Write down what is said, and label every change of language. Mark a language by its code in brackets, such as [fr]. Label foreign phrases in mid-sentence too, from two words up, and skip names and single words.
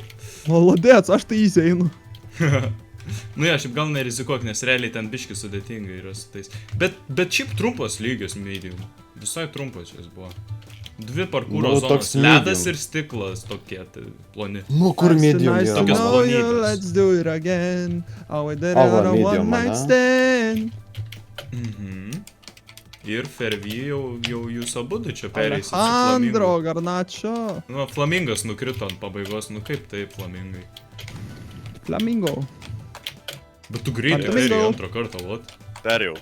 [lt] Maladėts, aš tai easy einu. Nu ja, šiaip gal nerizikuok, nes realiai ten biški sudėtingai yra su tais. Bet šiaip trumpos lygios medium. Visai trumpos jis buvo. 2 parkūro Nu, zonos. toks Ledas medium. ir stiklas tokie, tai ploni. Nu, kur medium [en] Nice [lt] yra? [en] to [lt] Tokios [en] know you, [lt] plonybės. [en] let's do it again. Oh, I did it [lt] O, va, [en] on a one [lt] medium, [en] night [lt] ane? [en] stand. [lt] Ir Fervy jau jūs abudu čia pereisit su Alejandro flamingu. Garnačio. Nu, flamingas nukrito ant pabaigos, nu kaip tai flamingai. Flamingo. Bet tu greitai Flamingo. perėjai antrą kartą, vat. Perėjau.